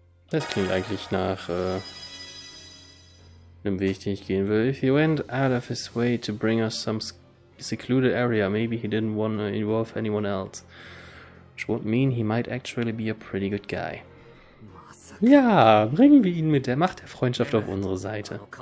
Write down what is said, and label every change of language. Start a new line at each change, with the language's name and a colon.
German: Das klingt eigentlich nach einem Weg, den ich gehen will.
English: If he went out of his way to bring us some secluded area, maybe he didn't want to involve anyone else. Which would mean he might actually be a pretty good guy.
German: Ja, bringen wir ihn mit der Macht der Freundschaft auf unsere Seite.